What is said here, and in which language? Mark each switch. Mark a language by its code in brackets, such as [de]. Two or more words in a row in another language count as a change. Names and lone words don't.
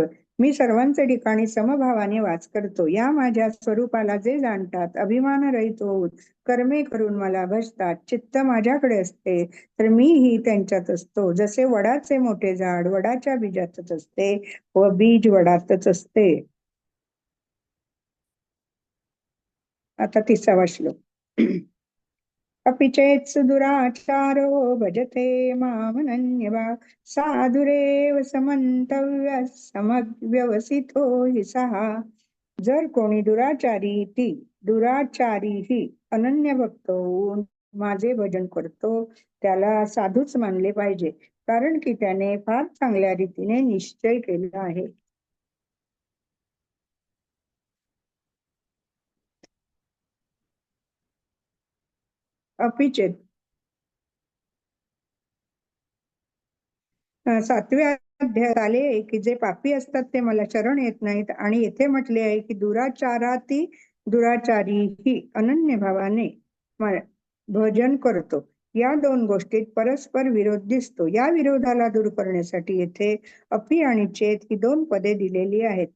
[mr] मी सर्वांचे ठिकाणी समभावाने वास करतो. या माझ्या स्वरूपाला जे जाणतात, अभिमानरहित होऊन कर्मे करून मला भजतात, चित्त माझ्याकडे असते, तर मीही त्यांच्यात असतो. जसे वडाचे मोठे झाड वडाच्या बीजातच असते व बीज वडातच असते. आता 30वा श्लोक. [sa] अपि चेत् सुदुराचारो भजते मामनन्यभाक् साधुरेव समन्तव्यः समव्यवसितो हि सः. [mr] जर कोणी दुराचारीही अनन्य भक्त होऊन माझे भजन करतो, त्याला साधूच मानले पाहिजे, कारण की त्याने फार चांगल्या रीतीने निश्चय केला आहे. [sa] अपि चेत् [mr] 7व्या अध्यायात आले आहे की जे पापी असतात ते मला शरण येत नाहीत, आणि येथे म्हटले आहे की दुराचारीही अनन्य भावाने भजन करतो. या दोन गोष्टीत परस्पर विरोध दिसतो. या विरोधाला दूर करण्यासाठी येथे अपि आणि चेत ही दोन पदे दिलेली आहेत.